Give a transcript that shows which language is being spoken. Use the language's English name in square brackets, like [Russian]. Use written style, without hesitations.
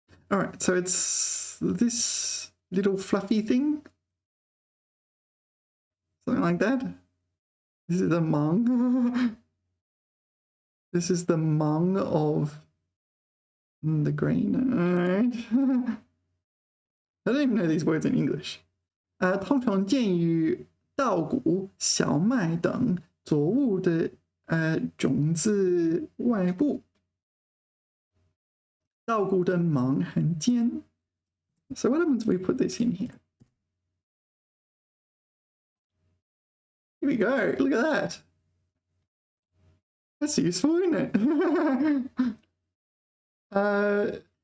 [English] All right, so it's this little fluffy thing, something like that. This is the mang. This is the mang of the grain. All right. I don't even know these words in English. [Chinese] 通常见于稻谷、小麦等作物的种子外部。稻谷的芒很尖。 [English] So what happens if we put this in here? Here we go. Look at that. That's useful, isn't it?